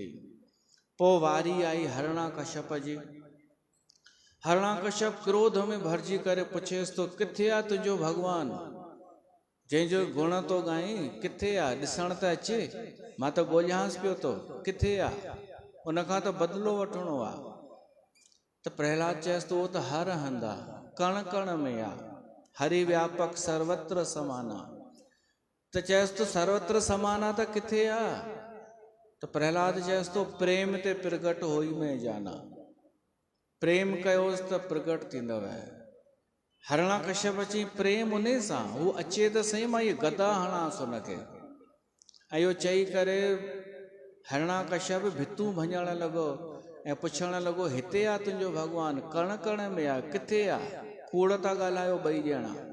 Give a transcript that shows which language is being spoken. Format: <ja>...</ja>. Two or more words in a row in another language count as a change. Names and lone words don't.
<sd>पोइ वारी आई हरणाकश्यप जी। हरणाकश्यप क्रोध में भरिजी करे पुछेसि तो किथे आहे तुंहिंजो भॻवानु, जंहिंजो गुण तो ॻाई, किथे आहे, ॾिसण त अचे, मां त ॻोल्हियांसि पियो थो, किथे आहे, उनखां त बदिलो वठिणो आहे। त प्रहलाद चएसि तो उहो त हर हंधि आहे, कण कण में आहे,</sd> <awa>हरि व्यापक सर्वत्र समाना।</awa> <sd>त चएसि तो</sd> <awa>सर्वत्र समाना</awa> <sd>त किथे आहे? त प्रहलाद चएसि तो</sd> <awa>प्रेम ते प्रगट होई में जाना।</awa> <sd>प्रेम कयोसि त प्रगट थींदव। हरणाकश्यप अची प्रेम उन सां, हू अचे त सही, मां इहे गदा हणांसि हुनखे। ऐं इहो चई करे हरणाकश्यप भितूं भञण लॻो ऐं पुछण लॻो हिते आहे तुंहिंजो भॻवानु, कण कण में आहे, किथे आहे? कूड़ था ॻाल्हायो ॿई ॼणा।</sd>